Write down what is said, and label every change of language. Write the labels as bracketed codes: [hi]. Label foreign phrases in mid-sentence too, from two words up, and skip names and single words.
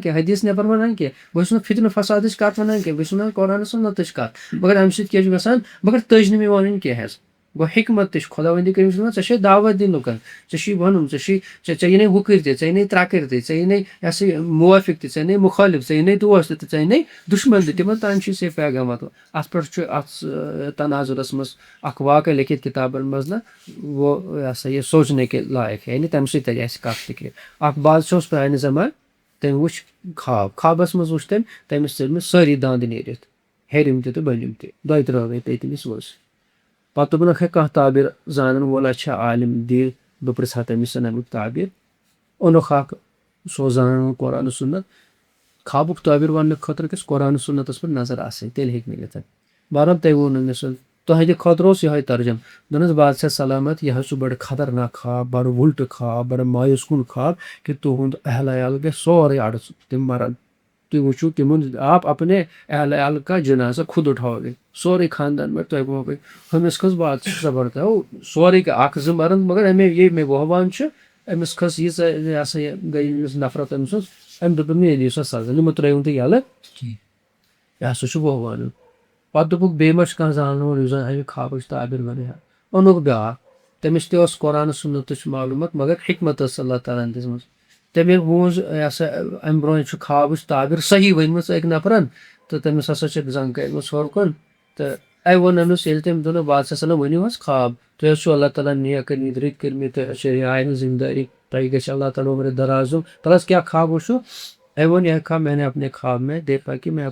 [ks] کینٛہہ حدیث نٮ۪بر ونان کینٛہہ، بہٕ چھُس نہٕ فتنہٕ فسادٕچ کتھ ونان کینٛہہ، بہٕ چھُس ونان قرآن سنتٕچ کتھ، مگر امہ سۭتۍ کیاہ چھُ گژھان مگر تٔج نہٕ مےٚ ونٕنۍ کینٛہہ حظ گو حکمت تہ خداوندی کریم ژےٚ چھے دعوت دِنۍ لُکن، ژےٚ چھی ونُن ژےٚ یی نَے وُکٕرۍ تہِ ژےٚ یی نَے ترٛکٕرۍ تہِ ژےٚ یی نَے یہ سا یہ موافق تہِ ژےٚ یی نَے مُخٲلف ژےٚ یی نَے دوست تہِ ژےٚ یی نَے دُشمن تہِ، تمن تام چھُ سے پیغام واتان۔ ات پٮ۪ٹھ چھُ اتھ تناظرس منٛز اکھ واقعہ لیکھِتھ کتابن منٛز نا وہ یہ سا یہ [ur] سوچنے کے لائق ہے، [ks] یعنی تمہِ سۭتۍ ترِ اسہِ کتھ فکرِ۔ اکھ بادشاہ اوس پرانہِ زمانہٕ، تٔمۍ وُچھ خواب، خوابس منٛز وُچھ تٔمِس ژٔلمٕتۍ سٲری دند نیٖرِتھ، ہیٚرِم تہِ تہٕ بٔلِم تہِ، دۄیہِ ترٛٲوے پیٚیہِ تٔمِس ؤژھ، پتہٕ دوٚپُنکھ ہے کانٛہہ تعبیر زانن وولا چھا عالم دِ بہٕ پرژھ ہا تٔمِس امیُک تعبیر، اوٚنُکھ اکھ سُہ اوس زانان قرآن سنت، خوابُک تعبیر وننہٕ خٲطرٕ گژھِ قرآن سنتس پٮ۪ٹھ نظر آسٕنۍ تیٚلہِ ہیٚکہِ مِلِتھ۔ بہرحال تۄہہِ ووٚنوُ مےٚ سُہ تُہنٛدِ خٲطرٕ اوس یِہوے ترجم، دوٚپنس بادشاہ سلامت یہ چھُ بڑٕ خطرناک خواب، بڑٕ وُلٹہٕ خواب، بڑٕ مایوس کُن خواب کہ تُہُنٛد اہل عیال گژھِ سورُے اڑٕ تِم مرن، تُہۍ وٕچھِو تِمن [ur] آپ اپنے اہل عیال کا جنازہ خود اٹھاؤ گے، [ks] سورُے خاندان مر تۄہہِ ووٚنوُ ہُمِس کھٔژ بادشاہ زبردست سورُے اکھ زٕ مرن مگر یہ مےٚ وۄوان چھُ أمِس کھٔژ ییٖژاہ یہ سا یہ گٔے أمِس نفرت أمۍ سٕنٛز، أمۍ دوٚپ مےٚ دِیِو سا سزا یِمو ترٛٲیوُن تُہۍ یلہٕ کینٛہہ، یہ ہسا چھُ وۄوان۔ پتہٕ دوٚپُکھ بیٚیہِ ما چھُ کانٛہہ زانن وول یُس زن امہِ خوابٕچ تعبیر ونہِ ہا، اوٚنُکھ بیٛاکھ، تٔمِس تہِ ٲس قرآن سنتٕچ معلوٗمات مگر حکمت ٲس اللہ تعالیٰ ہن دِژمٕژ، تٔمۍ بوٗز یہ سا امہِ برونٛہہ چھُ خوابٕچ تعبیر صحیح ؤنمٕژ أکۍ نفرن تہٕ تٔمِس ہسا چھِ زنٛگ کٔرمٕژ ہیوٚر کُن، تہٕ ووٚن أمِس ییٚلہِ تٔمۍ دوٚپُن بادشاہ صٲب ؤنِو حظ خواب، تُہۍ حظ چھُو اللہ تعالیٰ نیک کٔرمٕتۍ رٕتۍ کٔرمٕتۍ شریعہ ہٕنٛز ذمہٕ دٲری، تۄہہِ گژھِ اللہ تعالیٰ عمر دراز دیُن، تلس کیا خواب وٕچھو، ووٚن [ur] یہ خواب میں نے اپنے خواب میں دیکھا کہ